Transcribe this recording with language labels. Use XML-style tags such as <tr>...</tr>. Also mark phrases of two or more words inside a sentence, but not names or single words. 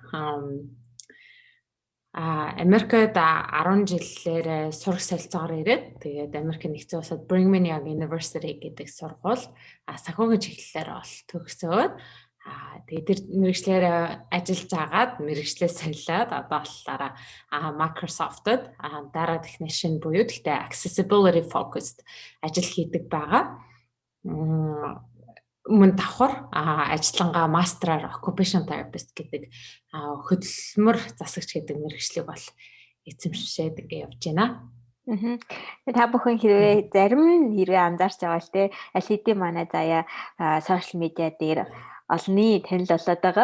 <mn>Америкт 10 жилээр сурах солилцоогоор ирээд тэгээд Америк нэгдсэн улсад Brigham Young University гэдэг сургууль санхүүгийн чиглэлээр бол төгсөөд тэгээд тэр мэргэжлэр ажиллаж агаад мэргэжлээ солиод одоо болохоор Microsoft-д дараа технишин буюу гэхдээ</mn> <en>accessibility focused</en> <mn>ажил хийдэг байгаа. Өмнө давхар ажиллангаа мастраар</mn> <en>occupational therapist</en> <mn>гэдэг хөдөлмөр засагч гэдэг мэргэжлийг бол эзэмшээд ингэ явж байна. Та бүхэн хэрвээ зарим хэрвээ анзаарч байгаа л те аль хэдийн манай Заяа сошиал медиа дээр олонний танил болоод байгаа.</mn>